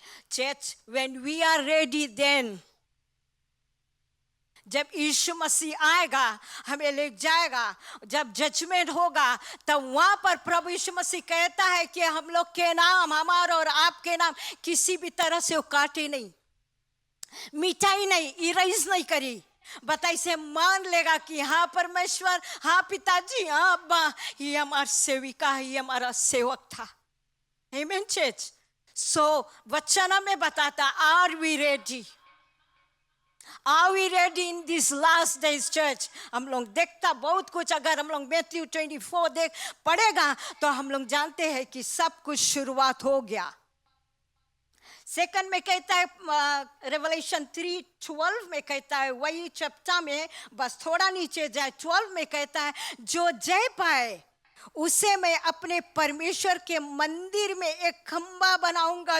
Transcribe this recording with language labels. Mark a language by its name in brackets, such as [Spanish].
[Hindi] Church, [English] when we are ready, [Hindi] then जब यीशु मसीह आएगा हमें ले जाएगा, जब जजमेंट होगा तब वहां पर प्रभु यीशु मसीह कहता है कि हम लोग के नाम, हमारा और आपके नाम किसी भी तरह से वो काटे नहीं, मिटाई नहीं, इरेज नहीं करी। बताइए से मान लेगा कि हाँ परमेश्वर, हाँ पिताजी, हाँ अब्बा, ये हमारा सेविका है, ये हमारा सेवक था। आमीन चर्च। सो वचन में बताता, [English] Are we ready, Are we ready in these last days, church? [Hindi] हम लोग देखता बहुत कुछ, अगर हम लोग मैथ्यू 24 देख पढ़ेगा तो हम लोग जानते हैं कि सब कुछ शुरुआत हो गया। सेकंड में कहता है, रेवलेशन 3:12 में कहता है, वही चैप्टर में बस थोड़ा नीचे जाए, 12 में कहता है, जो जय पाए उसे मैं अपने परमेश्वर के मंदिर में एक खंबा बनाऊंगा।